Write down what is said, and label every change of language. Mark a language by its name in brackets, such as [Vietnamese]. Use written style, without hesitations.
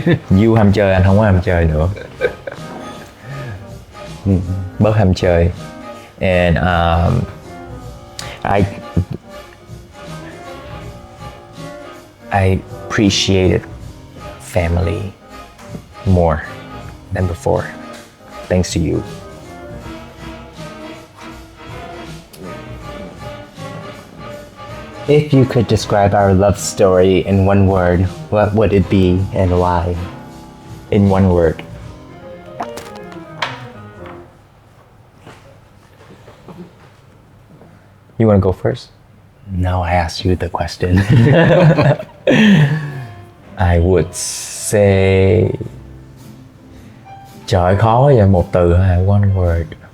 [Vietnamese] You ham chơi, anh không có ham chơi nữa. Bớt ham chơi. [English] And I appreciated family more than before, thanks to you. If you could describe our love story in one word, what would it be and why? In one word. You want to go first? No, I asked you the question. I would say [Vietnamese] trời ơi, khó vậy, một từ hay [English] one word.